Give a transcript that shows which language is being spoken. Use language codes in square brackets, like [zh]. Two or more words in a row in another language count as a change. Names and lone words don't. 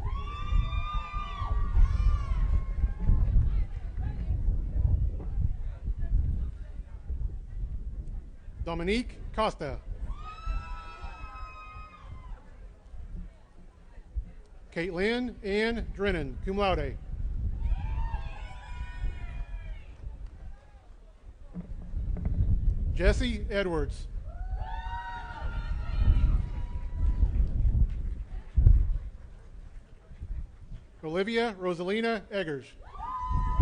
[en] Dominique Costa. Caitlin Ann Drennan, [la] cum laude. [en] Jesse Edwards. Olivia Rosalina Eggers.